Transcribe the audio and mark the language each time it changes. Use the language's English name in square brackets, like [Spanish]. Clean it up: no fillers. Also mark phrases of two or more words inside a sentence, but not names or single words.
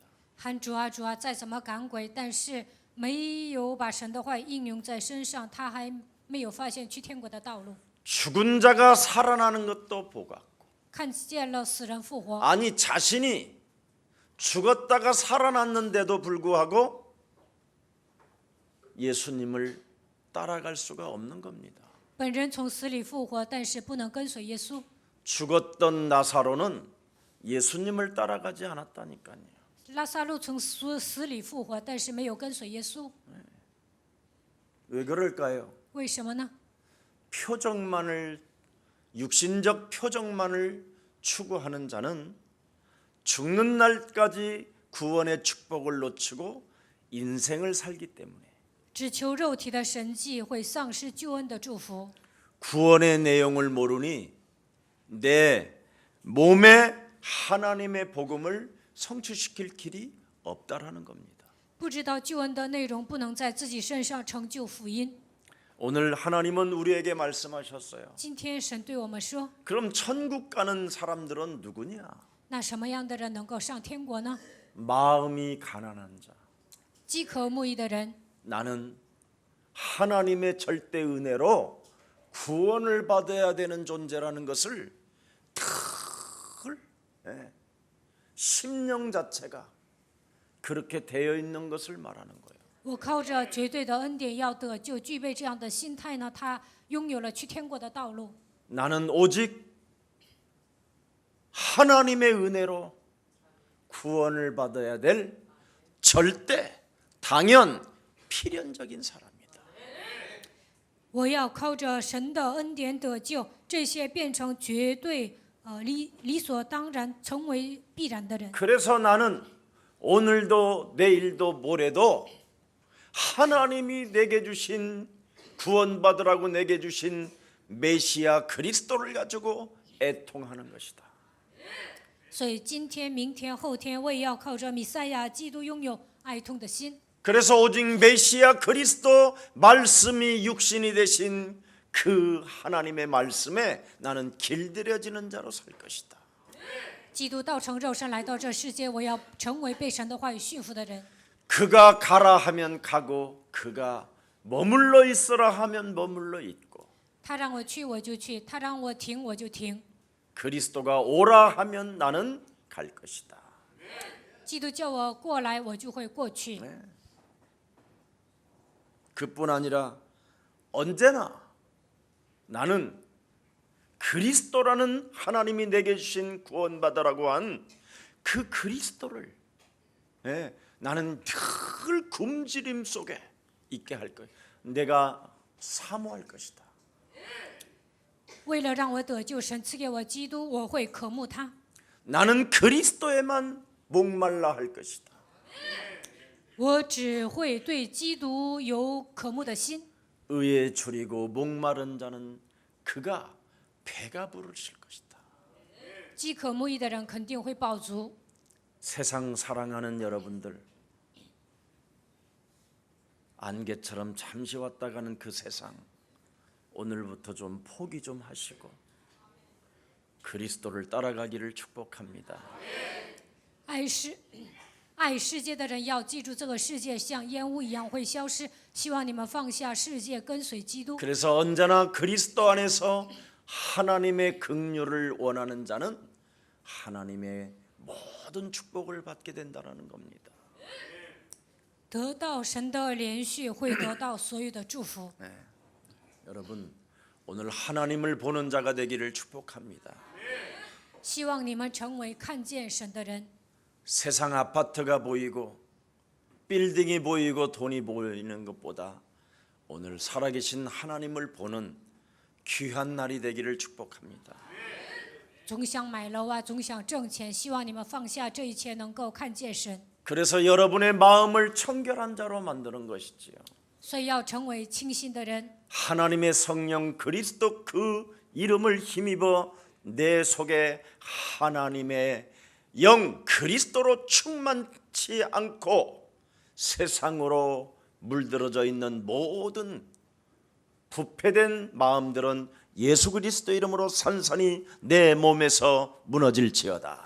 [Chinese] 喊主啊主啊，再怎么赶鬼，但是没有把神的话应用在身上，他还没有发现去天国的道路。 [Korean] 죽은 자가 살아나는 것도 보았고 [Chinese] 看见了死人复活， [Korean] 아니 자신이 죽었다가 살아났는데도 불구하고 예수님을 따라갈 수가 없는 겁니다. [Chinese] 本人从死里复活，但是不能跟随耶稣。 [Korean] 죽었던 나사로는 예수님을 따라가지 않았다니까요. [Chinese] 拉撒路从死里复活，但是没有跟随耶稣， [Korean] 왜 그럴까요? [Chinese] 为什么呢？ [Korean] 표적만을 육신적 표적만을 추구하는 자는 죽는 날까지 구원의 축복을 놓치고 인생을 살기 때문에 [Chinese] 只求肉体的神迹会丧失救恩的祝福。 [Korean] 구원의 내용을 모르니 내 몸에 하나님의 복음을 성취시킬 길이 없다라는 겁니다. [Chinese] 不知道救恩的内容，不能在自己身上成就福音。 [Korean] 오늘 하나님은 우리에게 말씀하셨어요. [Chinese] 今天神对我们说， [Korean] 그럼 천국 가는 사람들은 누구냐? [Chinese] 那什么样的人能够上天国呢？ [Korean] 마음이 가난한 자. [Chinese] 饥渴慕义的人， [Korean] 나는 하나님의 절대 은혜로 구원을 받아야 되는 존재라는 것을 늘 심령 자체가 그렇게 되어 있는 것을 말하는 거예요. [Chinese] 我靠着绝对的恩典要得救，具备这样的心态呢，他拥有了去天国的道路。 [Korean] 나는 오직 하나님의 은혜로 구원을 받아야 될 절대 당연 필연적인 사람이다. [Chinese] 我要靠着神的恩典得救，这些变成绝对理所当然，成为必然的人。 [Korean] 그래서 나는 오늘도 내일도 모레도 하나님이 내게 주신 구원받으라고 내게 주신 메시아 그리스도를 가지고 애통하는 것이다. [Chinese] 所以今天、明天、后天，我也要靠着弥赛亚基督拥有哀痛的心。 [Korean] 그래서 오직 메시아 그리스도 말씀이 육신이 되신 그 하나님의 말씀에 나는 길들여지는 자로 살 것이다. [Chinese] 基督道成肉身来到这世界，我要成为被神的话语驯服的人。 [Korean] 그가 가라 하면 가고 그가 머물러 있으라 하면 머물러 있고 [Chinese] 他让我去我就去，他让我停我就停。 [Korean] 그리스도가 오라 하면 나는 갈 것이다. [Chinese] 基督叫我过来，我就会过去。 [Korean] 그뿐 아니라 언제나 나는 그리스도라는 하나님이 내게 주신 구원받으라고 한 그 그리스도를 나는 늘 굶주림 속에 있게 할 거예요. 내가 사모할 것이다. [Chinese] 为了让我得救，神赐给我基督，我会渴慕他。 [Korean] 나는 그리스도에만 목말라 할 것이다. [Chinese] 我只会对基督有渴慕的心。 [Korean] 의에 줄이고 목마른 자는 그가 배가 부르실 것이다. [Chinese] 饥渴慕义的人肯定会饱足。 [Korean] 세상 사랑하는 여러분들, 안개처럼 잠시 왔다 가는 그 세상 오늘부터 좀 포기 좀 하시고 그리스도를 따라가기를 축복합니다. [Chinese] 爱世界的人要记住，这个世界像烟雾一样会消失。希望你们放下世界，跟随基督。 [Korean] 그래서 언제나 그리스도 안에서 하나님의 긍휼을 원하는 자는 하나님의 모든 축복을 받게 된다는 겁니다. [Chinese] 得到神的连续，会得到所有的祝福。 [Korean] 여러분, 오늘 하나님을 보는 자가 되기를 축복합니다. [Chinese] 希望你们成为看见神的人。 [Korean] 세상 아파트가 보이고 빌딩이 보이고 돈이 보이는 것보다 오늘 살아계신 하나님을 보는 귀한 날이 되기를 축복합니다. [Chinese] 总想买楼啊，总想挣钱，希望你们放下这一切，能够看见神。 [Korean] 그래서 여러분의 마음을 청결한 자로 만드는 것이지요. [Chinese] 所以要成为清心的人。 [Korean] 하나님의 성령 그리스도 그 이름을 힘입어 내 속에 하나님의 영 그리스도로 충만치 않고 세상으로 물들어져 있는 모든 부패된 마음들은 예수 그리스도 이름으로 산산이 내 몸에서 무너질지어다.